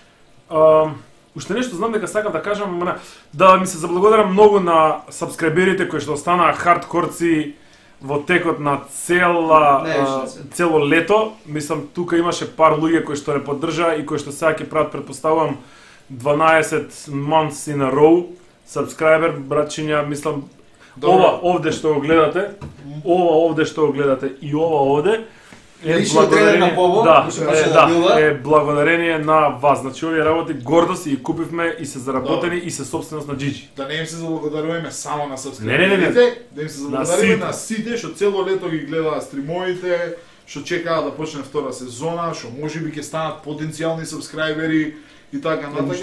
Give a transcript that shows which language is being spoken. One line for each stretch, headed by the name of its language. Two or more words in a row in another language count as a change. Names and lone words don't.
Macedonian: Уште нешто знам дека сакам да кажам, да ми се заблагодарам многу на сабскрајберите кои што останаа хардкорци во текот на цело лето. Мислам, тука имаше пар луѓе кои што не поддржаа и кои што сега ќе прават, претпоставувам,
English: 12 months in a row subscriber,
Macedonian: братчиња, мислам, ова овде што го гледате, и ова овде е благодарение на вас. Значи овие работи гордо си ги купивме и се заработени и се собственост на GG. Да не им се заблагодаруваме само на сабскрајберите, да им се заблагодариме на сите што цело лето ги гледаат стримовите, што чекаат да почне втора сезона, што можеби ќе станат потенцијални сабскрајбери и така натака.